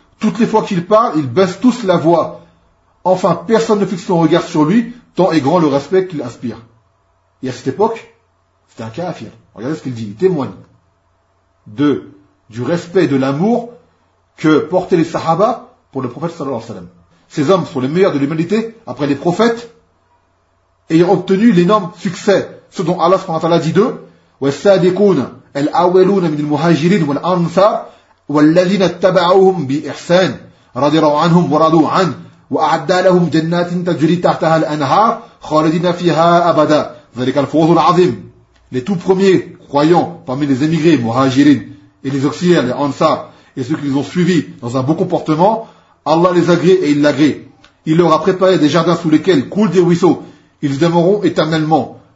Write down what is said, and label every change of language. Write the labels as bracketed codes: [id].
[fr] Toutes les fois qu'il parle, ils baissent tous la voix. Enfin, personne ne fixe son regard sur lui, tant est grand le respect qu'il inspire. Et à cette époque, c'était un kafir. Regardez ce qu'il dit, il témoigne du respect et de l'amour que portaient les sahaba pour le prophète sallallahu alayhi wa sallam. Ces hommes sont les meilleurs de l'humanité après les prophètes, ayant obtenu l'énorme succès, ce dont Allah subhanahu wa ta'ala dit d'eux, [ar] وَالسَّادِقُونَ الْأَوَّلُونَ مِنِ الْمُهَاجِرِينَ وَالْأَنْصَارِ وَالَّذِينَ اتَّبَعُوهُمْ بِإِحْسَانٍ رَضِي اللَّهُ عَنْهُمْ وَرَضُوا عَنْهُ وَأَعَدَّ لَهُمْ جَنَّاتٍ تَجْرِي تَحْتَهَا الْأَنْهَارُ خَالِدِينَ فِيهَا أَبَدًا ذَلِكَ الْفَوْزُ الْعَظِيمُ. [fr] Les tout premiers croyants parmi les émigrés, muhajirin, et les auxiliaires, les ansar, et ceux qui les ont suivis dans un bon comportement, Allah les agrée et il l'agrée. Il leur a préparé des jardins sous lesquels coulent des ruisseaux. Ils demeureront éternellement.